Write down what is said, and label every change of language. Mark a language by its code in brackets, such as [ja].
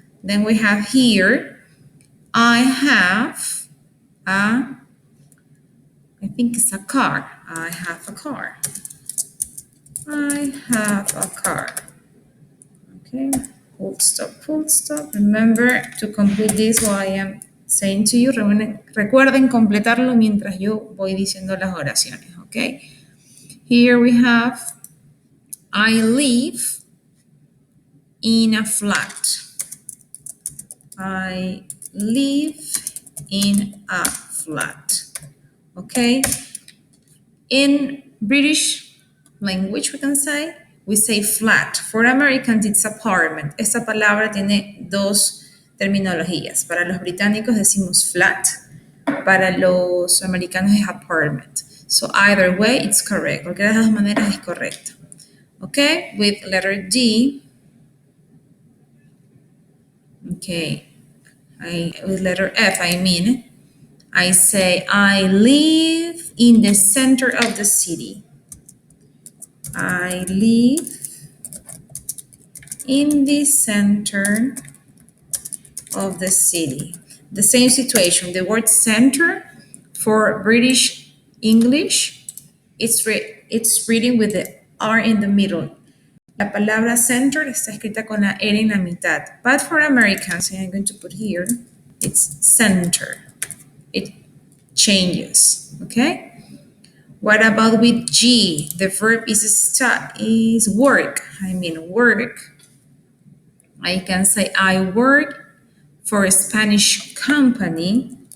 [en] Then we have here, I have I think it's a car. I have a car. I have a car. Okay, full stop. Remember to complete this while I am saying to you. [es] Recuerden completarlo mientras yo voy diciendo las oraciones, okay? [en] Here we have, I live in a flat. I live in a flat. Okay? In British language, we say flat. For Americans, it's apartment. [es] Esta palabra tiene 2 terminologías. Para los británicos decimos flat. Para los americanos es apartment. [en] So either way, it's correct. [es] Cualquiera de las 2 maneras es correcto. [en] Okay? With letter D. Okay. With letter F, I say, I live in the center of the city. I live in the center of the city. The same situation. The word center for British English, it's reading with the R in the middle. [es] La palabra center está escrita con la R en la mitad. [en] But for Americans, I'm going to put here, it's center. It changes, okay? What about with G? The verb is work. Work. I can say I work for a Spanish company.